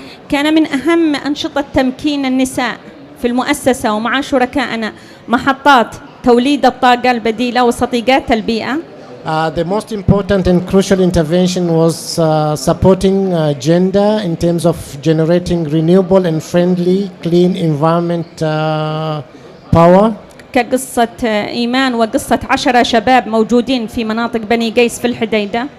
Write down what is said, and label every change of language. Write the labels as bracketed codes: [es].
[ar] كان من أهم أنشطة تمكين النساء في المؤسسة ومع شركائنا محطات توليد الطاقة البديلة وصديقات البيئة. [en] The most important and crucial intervention was supporting gender in terms of generating renewable and friendly clean environment power. [ar] كقصة إيمان وقصة 10 شباب موجودين في مناطق بني قيس في الحديدة.